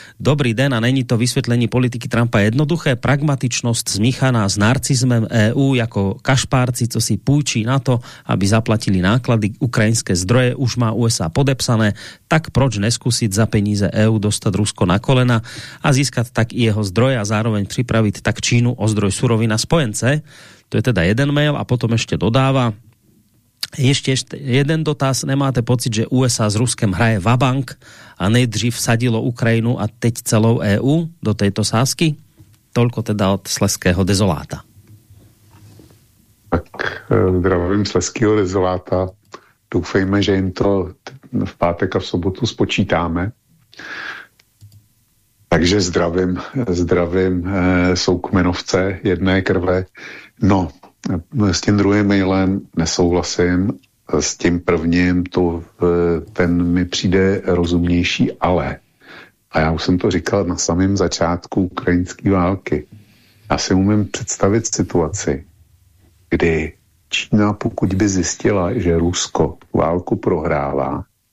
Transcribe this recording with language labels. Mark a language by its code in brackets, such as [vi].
[cs] Dobrý den, a není to vysvětlení politiky Trumpa jednoduché? Pragmatičnost zmíchaná s narcizmem EU jako kašpárci, co si půjčí na to, aby zaplatili náklady ukrajinské zdroje, už má USA podepsané, tak proč neskúsiť za peníze EU dostat Rusko na kolena a získat tak i jeho zdroje a zároveň připravit tak Čínu o zdroj surovina spojence? [sk] To je teda jeden mail a potom ešte dodáva. Ešte jeden dotaz. [cs] Nemáte pocit, že USA s Ruskem hraje vabank a nejdřív vsadilo Ukrajinu a teď celou EU do tejto sázky? [sk] Toľko teda od Slezského Dezoláta. [cs] Tak zdravím Slezského Dezoláta. Doufejme, že jim to v pátek a v sobotu spočítáme. Takže zdravím soukmenovce jedné krve. No, s tím druhým mailem nesouhlasím, s tím prvním to, ten mi přijde rozumnější, ale, a já už jsem to říkal na samém začátku ukrajinské války, já si umím představit situaci, kdy Čína, pokud by zjistila, že Rusko válku prohrává